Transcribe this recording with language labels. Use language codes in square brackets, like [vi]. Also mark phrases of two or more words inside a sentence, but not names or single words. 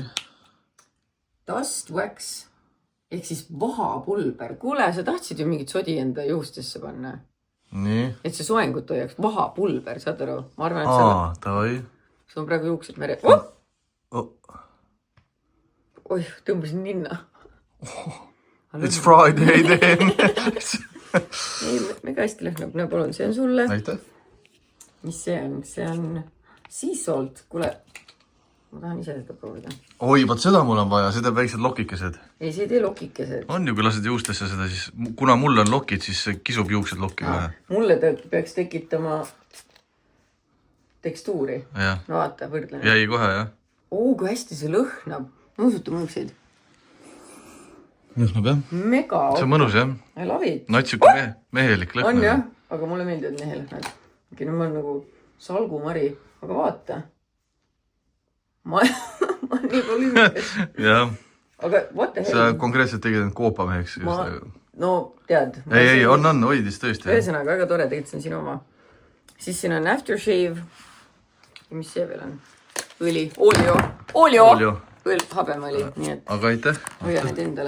[en] Dust wax. [et] Ehk siis vahapulber. Kuule, sa tahtsid ju mingit sodi enda juustesse panna. nii. et see soengut hoiaks. Vahapulber, saad aru? Ma arvan, et seda... Davai. Sul on praegu juuksed mere... Oh! Oh. Oih, tõmbasin ninna. [en] It's Friday then. [et] Ei, mega hästi lõhnab. Näe, palun, see on sulle. Aitäh. Mis see on? See on [en] sea salt. [et] Kuule, ma tahan ise seda proovida. Oi, vaat seda mul on vaja, see teeb väiksed lokikesed. Ei, see ei tee lokikesed. On ju, kui lased juustesse seda, siis kuna mul on lokid, siis see kisub juuksed lokki kohe. Mulle peaks tekitama tekstuuri. Ja. No vaata, võrdlen. Jäi kohe, jah? Kui hästi see lõhnab. Mõusuta mõuksid. Lõhnab, jah? Mega. See on mõnus, jah? [en] I love it. [et] Natsuke mehelik lõhn. On jah, aga mulle meeldivad mehelõhnad. Ma olen nagu salgumari, aga vaata. Ma olen nii palju ümber. Jah. [en] Aga what the hell? [et] Sa konkreetselt tegid end koopameheks. No, tead. Ei, on, hoidis tõesti. Ühesõnaga, väga tore, tegelikult see on sinu oma. Siis siin on aftershave. Ja mis see veel on? Õli. Olio. Õl, habemõli. Nii et aga aitäh. hoia need endale.